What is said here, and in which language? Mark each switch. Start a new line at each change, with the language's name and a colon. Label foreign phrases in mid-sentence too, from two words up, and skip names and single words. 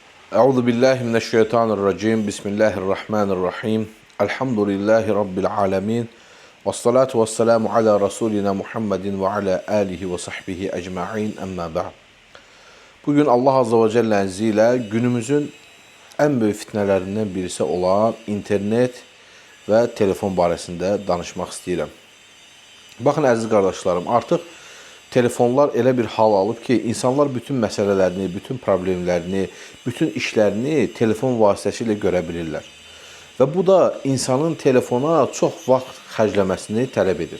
Arabic: أعوذ بالله من الشيطان الرجيم. بسم الله الرحمن الرحيم. الحمد لله رب العالمين. والصلاة والسلام على رسولنا محمد وعلى آله وصحبه أجمعين. أما بعد.
Turkish: Bugün
Arabic: الله عز وجل
Turkish: izniyle günümüzün en büyük fitnelerinden birisi olan internet ve telefon
Azerbaijani: barəsində danışmaq istəyirəm. Baxın əziz qardaşlarım, artıq telefonlar elə bir hal alıb ki, insanlar bütün məsələlərini, bütün problemlərini, bütün işlərini telefon vasitəsilə görə bilirlər. Və bu da insanın telefona çox vaxt xərcləməsini tələb edir.